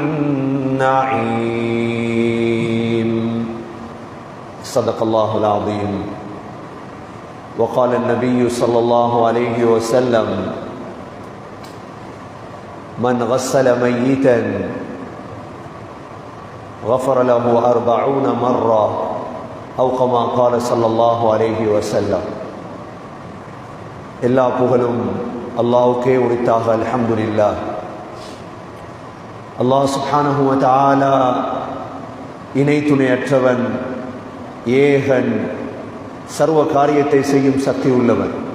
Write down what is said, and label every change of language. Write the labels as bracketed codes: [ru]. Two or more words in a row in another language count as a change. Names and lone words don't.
[ar] النعيم صدق الله العظيم وقال النبي صلى الله عليه وسلم من غسل ميتا غفر له 40 مرة أو كما قال صلى الله عليه وسلم [ta] எல்லா புகழும் அல்லாஹ்வுக்கே உரித்தாக அல்ஹம்துலில்லாஹ். அல்லாஹ் [ar] سبحانه وتعالى [ta] இணை துணையற்றவன், ஏகன், சர்வ காரியத்தை செய்யும் சக்தி உள்ளவன்.